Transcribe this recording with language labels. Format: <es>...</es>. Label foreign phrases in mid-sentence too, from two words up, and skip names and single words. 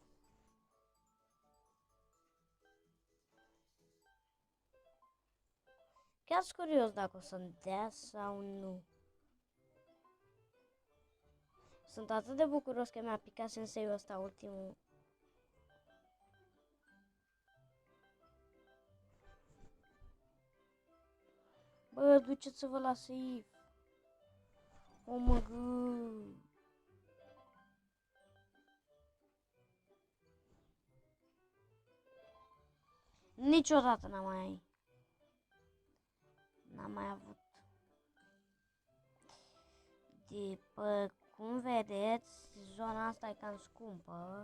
<ro>Chiar sunt curios dacă o să-mi dea sau nu. Sunt atât de bucuros că mi-a picat senseiul ăsta ultimul. Bă, duceți-vă la safe.</ro> <en>Oh my god.</en> <ro>Niciodată n-am mai avut. După cum vedeți, zona asta e cam scumpă.</ro>